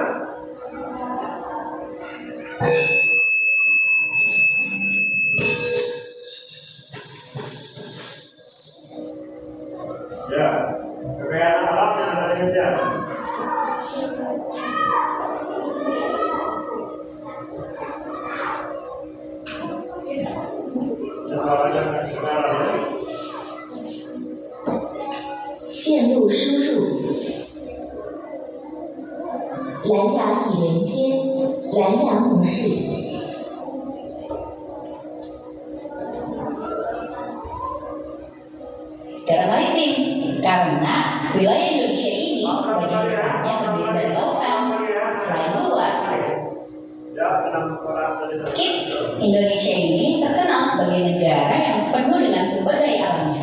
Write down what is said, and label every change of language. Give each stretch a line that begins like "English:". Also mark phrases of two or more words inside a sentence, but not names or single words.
Indonesian: Ya, kekayaan alam yang ada di Indonesia. Ya,
Chinese: 线路输入：蓝牙已连接，蓝牙模式。
Indonesian: Dalam maritim, karena wilayah Indonesia ini sebagian besarnya terdiri dari lautan. Selain luas, Kids Indonesia ini terkenal sebagai negara yang penuh dengan sumber daya alamnya.